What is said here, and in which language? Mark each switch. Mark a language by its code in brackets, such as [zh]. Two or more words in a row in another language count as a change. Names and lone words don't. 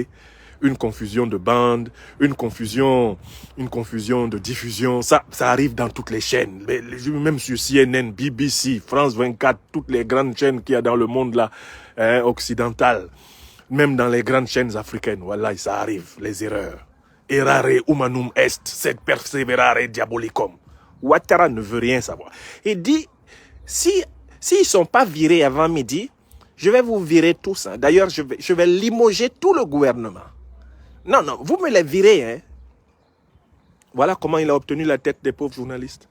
[fr] Une confusion de bandes, une confusion de diffusion. Ça arrive dans toutes les chaînes. Même sur CNN, BBC, France 24, toutes les grandes chaînes qu'il y a dans le monde là, hein, occidental. Même dans les grandes chaînes africaines, voilà, ça arrive, les erreurs. [la] Errare humanum est, sed perseverare diabolicum. [fr] Ouattara ne veut rien savoir. Il dit, s'ils ne sont pas virés avant midi, je vais vous virer tous. Hein. D'ailleurs, je vais limoger tout le gouvernement. Non, non, vous me les virez. Hein. Voilà comment il a obtenu la tête des pauvres journalistes.